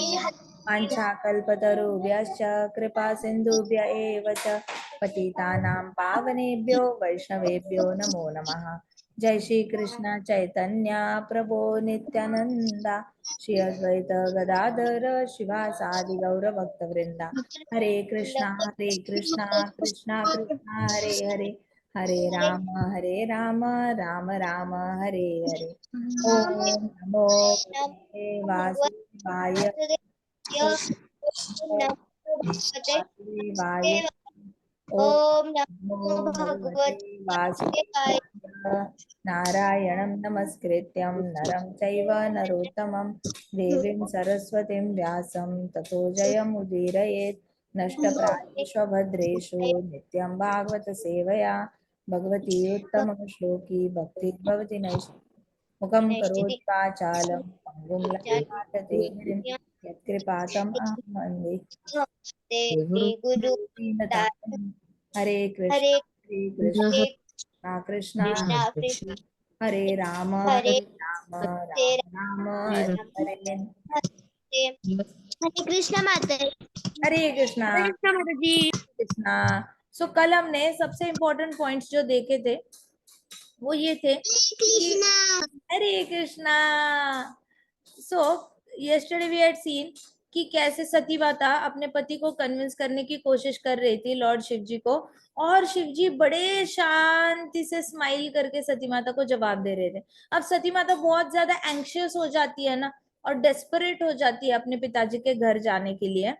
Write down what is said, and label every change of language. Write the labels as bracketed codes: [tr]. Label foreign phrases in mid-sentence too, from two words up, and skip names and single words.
[sa] वाञ्छाकल्पतरुभ्यश्च कृपा सिन्धुभ्य एव च पतितानां पावनेभ्यो वैष्णवेभ्यो नमो नमः। जय श्री कृष्ण चैतन्य प्रभो नित्यानंदा श्री अद्वैत गदाधर शिवासादि गौर भक्तवृंदा। हरे कृष्णा कृष्णा कृष्णा हरे हरे, हरे राम राम राम हरे हरे। ओम नमो भगवते वासुदेवाय। ओम नमो वासुदेवाय। ओम ओम नमो नमो भगवते भगवते वासुदेवाय। नारायणं नमस्कृत्यं नरं चैव नरोत्तमं देवीं सरस्वतीं व्यासं ततो जयमुदीरयेत्। नष्टप्रायेषु भद्रेषु नित्यं भागवत सेवया भगवती उत्तमश्लोकी भक्तिर्भवति नैष्ठिकी। मुखं करोति वाचालं पङ्गुं लङ्घयते गिरिं यत्कृपातम् अहं वन्दे गुरु दीनतारिणीं। हरे हरे कृष्ण कृष्ण कृष्ण कृष्ण कृष्ण हरे राम हरे राम हरे राम हरे हरे। हरे हरे कृष्ण माता हरे कृष्णा हरे कृष्ण माता जी। कृष्णा। [hi] सो कल हमने सबसे [en] important points [hi] जो देखे थे वो ये थे कि कृष्णा हरे कृष्णा। सो [en] yesterday we had seen [hi] कि कैसे सती माता अपने पति को कन्विंस करने की कोशिश कर रही थी लॉर्ड शिव जी को, और शिव जी बड़े शांति से स्माइल करके सती माता को जवाब दे रहे थे। अब सती माता बहुत ज्यादा एंग्शियस हो जाती है ना, और डेस्परेट हो जाती है अपने पिताजी के घर जाने के लिए।